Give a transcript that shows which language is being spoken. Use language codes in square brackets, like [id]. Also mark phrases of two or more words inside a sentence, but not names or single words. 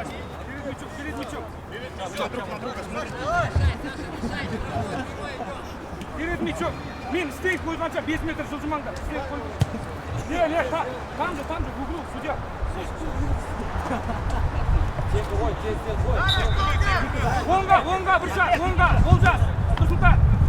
[ru] Перед мячом. Перед мячом. [kk] Мен стейк қойғанша 5 метр жылжымаңдар. Стейк қойғанша. [ru] Не, там же, в углу, судья. [kk] Онға, бір шат, онға, Олжас, Нұрсұлтан.